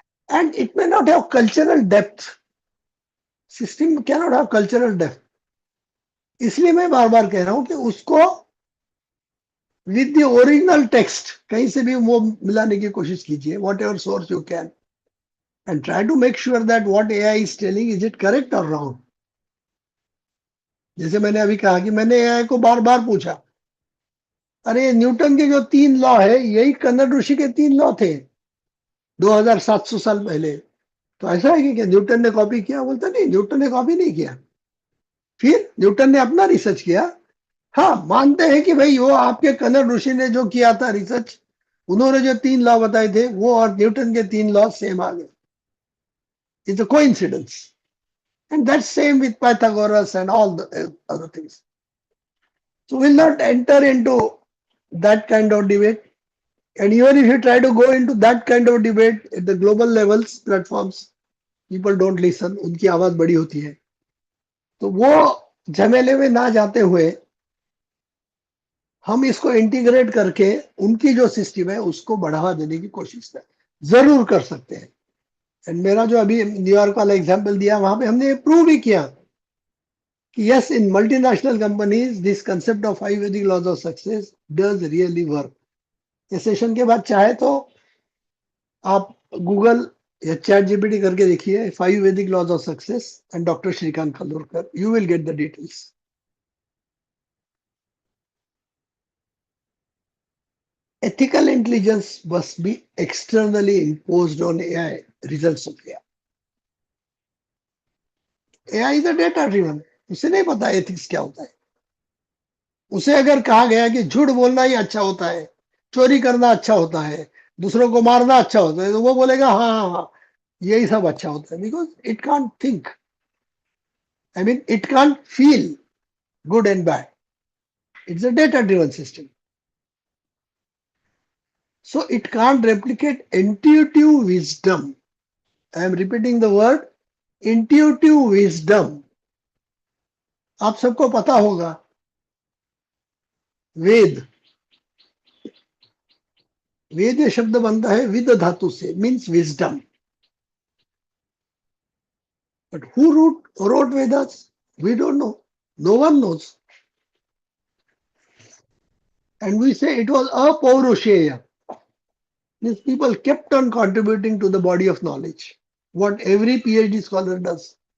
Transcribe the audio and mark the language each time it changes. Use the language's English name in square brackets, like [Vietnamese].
[English] And it may not have cultural depth. System cannot have cultural depth. [Hindi] इसलिए मैं बार बार कह रहा हूं कि उसको [English] with the original text [Hindi] कहीं से भी वो मिलाने की कोशिश कीजिए, [English] whatever source you can, and try to make sure that what AI is telling, is it correct or wrong. [Hindi] जैसे मैंने अभी कहा कि मैंने AI को बार बार पूछा, अरे न्यूटन के जो 3 लॉ है यही कन्नड़ ऋषि के 3 लॉ थे 2700 साल पहले, तो ऐसा है कि क्या न्यूटन ने कॉपी किया? बोलता नहीं, न्यूटन ने कॉपी नहीं किया. फिर न्यूटन ने अपना रिसर्च किया. हाँ, मानते हैं कि भाई वो आपके कन्नड़ ऋषि ने जो किया था रिसर्च, उन्होंने जो 3 लॉ बताए थे वो और न्यूटन के 3 लॉ सेम आ गए. [English] It's a coincidence. And that's same with Pythagoras and all the other things. So we'll not enter into that kind of debate. And even if you try to go into that kind of debate at the global levels platforms, people don't listen. [Hindi] उनकी आवाज बड़ी होती है. तो वो झमेले में ना जाते हुए हम इसको इंटीग्रेट करके उनकी जो सिस्टम है उसको बढ़ावा देने की कोशिश जरूर कर सकते हैं। एंड मेरा जो अभी न्यूयॉर्क वाला एग्जांपल दिया वहां पे हमने प्रूव भी किया कि yes, [English] In multinational companies this concept of Ayurvedic laws of success does really work. [Hindi] इस सेशन के बाद चाहे तो आप गूगल या चैट जीपीटी करके देखिए 5 वैदिक laws of success and doctor Shrikant कल्लूरकर, [English] You will get the details. Ethical intelligence must be externally imposed on AI, results of AI. AI is a data driven. [Hindi] उसे नहीं पता एथिक्स क्या होता है। उसे अगर कहा गया कि झूठ बोलना ही अच्छा होता है, चोरी करना अच्छा होता है, दूसरों को मारना अच्छा होता है, तो वो बोलेगा हाँ हाँ हाँ यही सब अच्छा होता है, [English] Because it can't think, I mean it can't feel good and bad, it's a data driven system, so it can't replicate intuitive wisdom. I am repeating the word intuitive wisdom. [Hindi] आप सबको पता होगा वेद, वेद ये शब्द बनता है विद धातु से, means wisdom. [English] But who wrote Vedas? We don't know. No one knows. And we say it was apaurushaya. Means people kept on contributing to the body of knowledge. What every PhD scholar does.